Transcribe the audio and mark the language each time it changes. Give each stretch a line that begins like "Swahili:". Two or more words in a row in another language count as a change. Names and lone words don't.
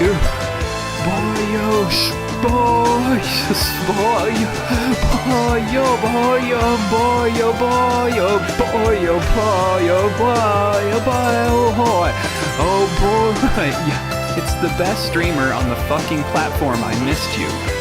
English: Boyo, boyo, boyo, boyo, boyo, boyo, boyo, boyo, boyo, boyo, oh boy! Yeah, it's the best streamer on the fucking platform. I missed you.